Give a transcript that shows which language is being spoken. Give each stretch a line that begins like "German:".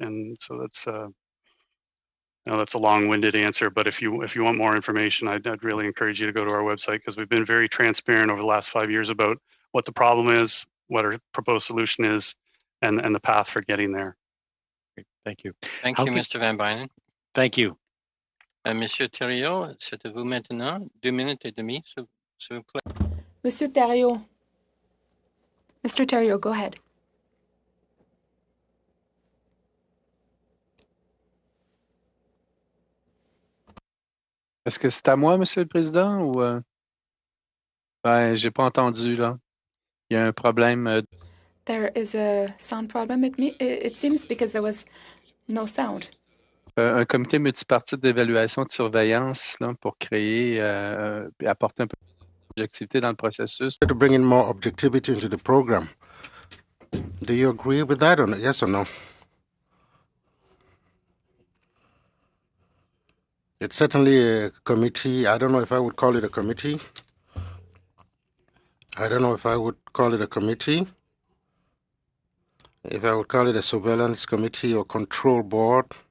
English: And so that's a long-winded answer, but if you want more information, I'd really encourage you to go to our website, because we've been very transparent over the last 5 years about what the problem is, what our proposed solution is, and the path for getting there. Great. Thank you. Thank you, Mr. Van Bynen. Thank you.
French: Monsieur Thériault, c'est à vous maintenant. 2 minutes et demie, s'il vous plaît.
English: Monsieur Thériault. Mr. Thériault, go ahead.
French: Est-ce que c'est à moi, Monsieur le Président, ou j'ai pas entendu là. Il y a un problème.
English: There is a sound problem. It seems because there was no sound.
French: Un comité multipartite d'évaluation de surveillance là, pour créer et apporter un peu d'objectivité dans le processus.
English: To bring in more objectivity into the program. Do you agree with that, or yes or no? It's certainly a committee. I don't know if I would call it a committee. I don't know if I would call it a committee. If I would call it a surveillance committee or control board.